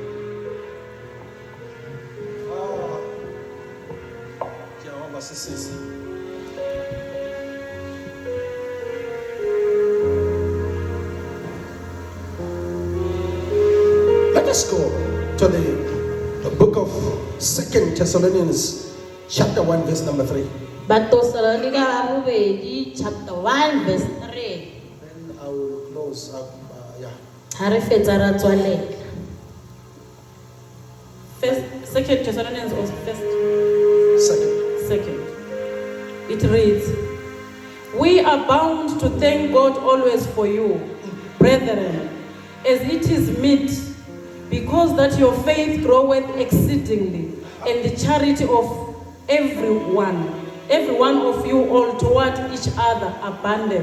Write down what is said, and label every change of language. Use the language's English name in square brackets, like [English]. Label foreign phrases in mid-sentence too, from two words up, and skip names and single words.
[English] Let us go to the book of 2 Thessalonians chapter 1 verse number 3. [Southern Sotho] Batosalonika ba bobedi [English] chapter 1 verse 3. Then I will close up. [Southern Sotho] Ha re fetsa ra tswalela. [English] Second Thessalonians or first? Second. It reads, we are bound to thank God always for you, brethren, as it is meet, because that your faith groweth exceedingly, and the charity of every one of you all toward each other abundeth.